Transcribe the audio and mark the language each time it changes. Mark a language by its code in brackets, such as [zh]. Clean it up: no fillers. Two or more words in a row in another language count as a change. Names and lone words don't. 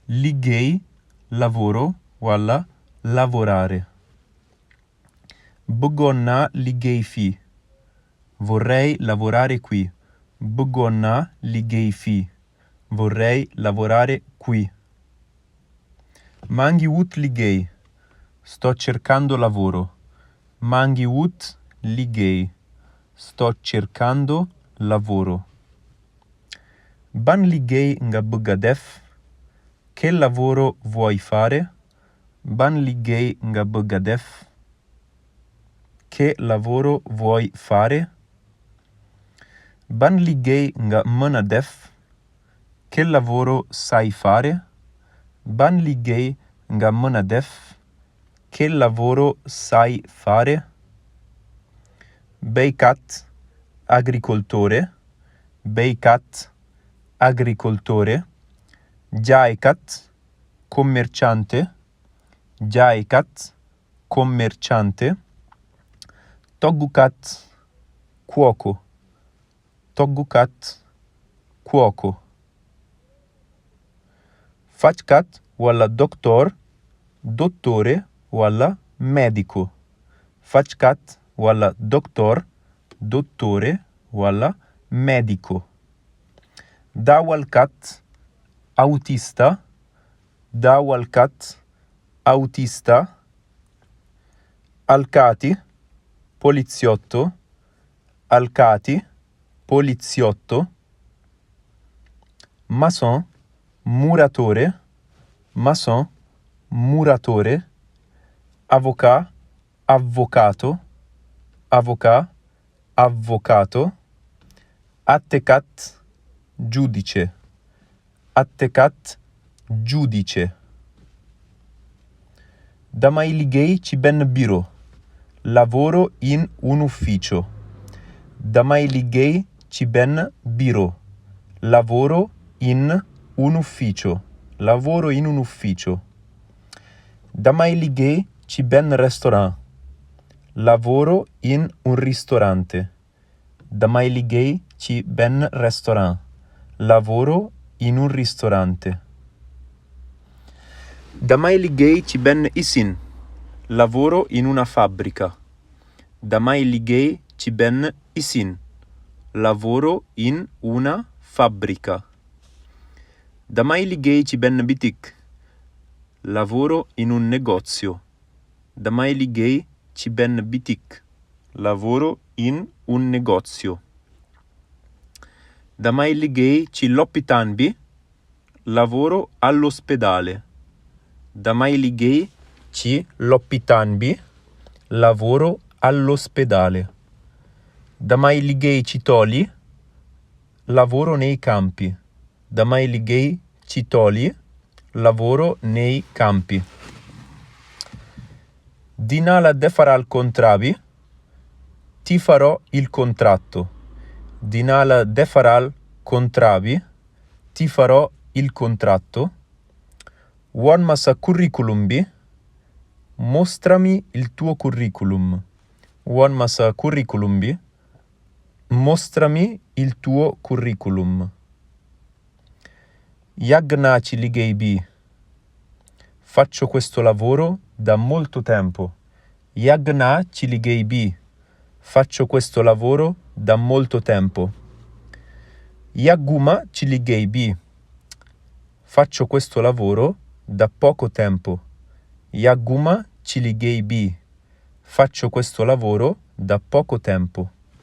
[wo] LIGGÉEY, lavoro walla lavorare. Bëggoon naa liggéey fii. [it] Vorrei lavorare qui. [wo] Bëggoon naa liggéey fii. [it] Vorrei lavorare qui. [wo] Maa ngi wut liggéey. [it] Sto cercando lavoro. [wo] Maa ngi wut liggéey. [it] Sto cercando lavoro. [wo] Ban liggéey nga bëgg a def? [it] Che lavoro vuoi fare? [wo] Ban liggéey nga bëgg a def? [it] Che lavoro vuoi fare? [wo] Ban liggéey nga mën a def? [it] Che lavoro sai fare? [wo] Ban liggéey nga mën a def? [it] Che lavoro sai fare? [wo] Béykat, agricoltore. Béykat, agricoltore. Jaaykat, commerciante. Jaaykat, [it] commerciante. [wo] Toggukat, cuoco. Toggukat, cuoco. Fajkat walla doctor, dottore walla medico. Fajkat walla doctor, dottore walla medico. Dawalkat, autista. Dawalkat, autista. Alkati, poliziotto. Alkati, poliziotto. Maçon, muratore. Maçon, muratore. Avocat, avvocato. Avocat, [it] avvocato. [wo] Attecat, giudice. Attecat, giudice. Damay liggéey ci benn bureau. [it] Lavoro in un ufficio. [wo] Damay liggéey ci benn bureau. [it] Lavoro in un ufficio. Lavoro in un ufficio. [wo] Damay liggéey ci benn restaurant. [it] Lavoro in un ristorante. [wo] Damay liggéey ci benn restaurant. [it] Lavoro in un ristorante. [wo] Damay liggéey ci benn usine. [it] Lavoro in una fabbrica. [wo] Damay liggéey ci benn usine. [it] Lavoro in una fabbrica. [wo] Damay liggéey ci benn bitik. [it] Lavoro in un negozio. [wo] Damay liggéey ci benn bitik. [it] Lavoro in un negozio. [wo] Damay liggéey ci lopitaan bi. [it] Lavoro all'ospedale. [wo] Damay liggéey ci lopitaan bi. [it] Lavoro all'ospedale. [wo] Damay liggéey ci tool yi. [it] Lavoro nei campi. [wo] Damay liggéey ci tool yi. [it] Lavoro nei campi. [wo] Dinaa la defaral contrat bi. [it] Ti farò il contratto. [wo] Dinaa la defaral contrat bi. [it] Ti farò il contratto. [wo] Won ma sa curriculum bi. [it] Mostrami il tuo curriculum. [wo] Won ma sa curriculum bi. [it] Mostrami il tuo curriculum. [wo] Yàgg naa ci liggéey bi. [it] Faccio questo lavoro da molto tempo. [wo] Yàgg naa ci liggéey bi. [it] Faccio questo lavoro da molto tempo. [wo] Yàgguma ci liggéey bi. [it] Faccio questo lavoro da poco tempo. [wo] Yàgguma ci liggéey bi. [it] Faccio questo lavoro da poco tempo.